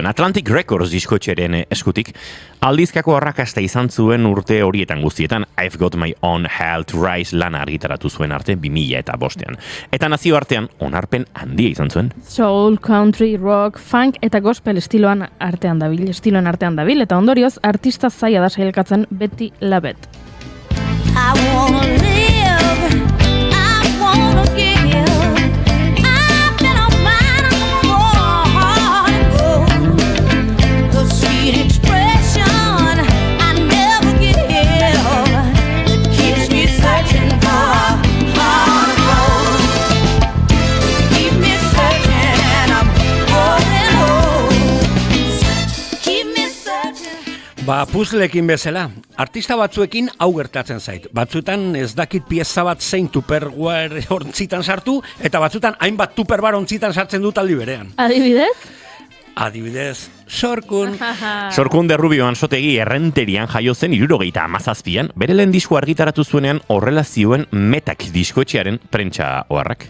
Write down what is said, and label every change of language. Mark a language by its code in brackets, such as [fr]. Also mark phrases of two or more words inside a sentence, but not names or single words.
[eu] Atlantic Records diskotxeren eskutik. Aldizkako arrakasta izan zuen urte horietan guztietan. I've Got My Own Hell to Rise lana argitaratu zuen arte 2005an. Eta nazio artean onarpen handia izan zuen. Soul, country, rock, funk eta gospel estiloen artean dabil, eta ondorioz artista zaila da sailkatzen Betty LaBette. [en] I wanna live, I wanna give. I've been a man for the sweet expression I never give that keeps me searching for heart of gold. Keep me searching and I'm going keep me searching. [eu] Puzleekin bezala, artista batzuekin hau gertatzen zait. Batzutan ez dakit pieza bat zein tuperguar ontzitan sartu, eta batzutan hainbat tuperbar ontzitan sartzen dut aldi berean. Adibidez? Adibidez, sorkun. Sorkun de Rubio Ansotegi Errenterian jaio zen 77an, bere lehen disko argitaratu zuenean horrela zioen Metak diskoetxearen prentsa oharrak.